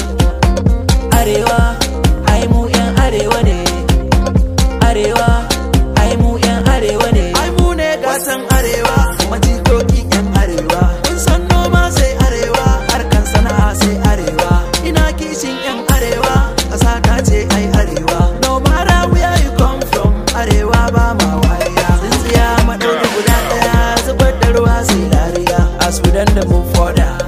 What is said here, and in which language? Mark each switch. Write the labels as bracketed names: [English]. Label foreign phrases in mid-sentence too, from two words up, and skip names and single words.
[Hausa] Arewa ai mu yan arewa ne. Arewa ai mu yan arewa ne. Ai mu ne gasan arewa, kuma jikokin yan arewa. Kun san noma sai arewa, harkan sana'a sai arewa. Ina kishin yan arewa, ƙasa ta ce ai arewa. [English] No matter where you come from, [Hausa] arewa ba ma wariya. Tsintsiya maɗauki guda ɗaya, zubar da ruwa sai lariya. [English] As we done the move for